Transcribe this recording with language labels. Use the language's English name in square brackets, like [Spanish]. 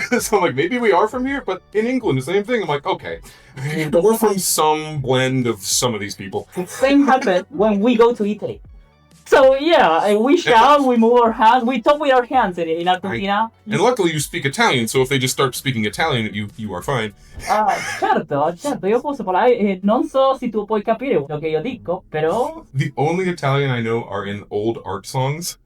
[English] So I'm like, maybe we are from here, but in England, the same thing. I'm like, okay, we're from some blend of some of these people. Same happened when we go to Italy. So yeah, we shout, we move our hands, we talk with our hands in Argentina. And luckily you speak Italian, so if they just start speaking Italian at you, you are fine. [Italian] Certo, io posso parlare, non so se tu puoi capire quello che io dico, però... [English] The only Italian I know are in old art songs.